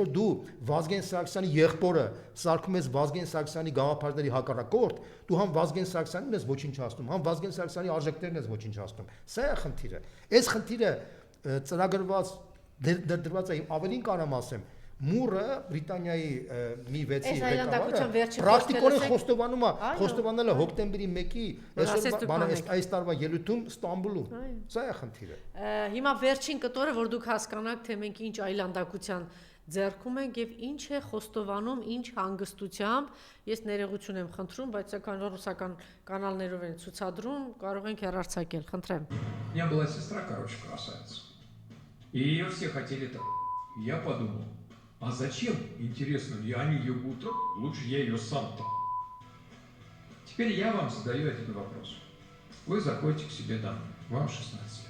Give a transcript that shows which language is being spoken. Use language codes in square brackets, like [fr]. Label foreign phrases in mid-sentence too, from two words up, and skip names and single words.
[hy] որ դու Վազգեն Սարգսյանի եղբորը սարքում ես Վազգեն Սարգսյանի գաղափարների հակառակորդ, դու համ Վազգեն Սարգսյանին ես ոչնչացնում, համ Վազգեն Սարգսյանի արժեքներն ես ոչնչացնում։ Սա է խնդիրը։ Այս խնդիրը ծրագրված դրված է, ավելին կարամ ասեմ, Մուրը Բրիտանիայի մի 6-ի ղեկավարը պրակտիկորեն խոստովանել է հոկտեմբերի 1-ի այս տարվա ելույթում Ստամբուլում։ Սա է խնդիրը։ Հիմա վերջին կտորը, որ դուք հասկանաք, թե մենք ինչ այլանդակության ձեռքում ենք եւ ինչ է խոստովանում, ինչ հանգստությամբ, ես ներողություն եմ խնդրում, բայց սակայն ռուսական կանալներով են ցուցադրում, կարող ենք հեռարձակել, խնդրեմ։ [ru] У меня была сестра, короче, красавица. И ее все хотели так. Я подумал, а зачем, интересно, они ее будут трогать, лучше я ее сам трогаю. Теперь я вам задаю один вопрос. Вы заходите к себе домой, вам 16 лет.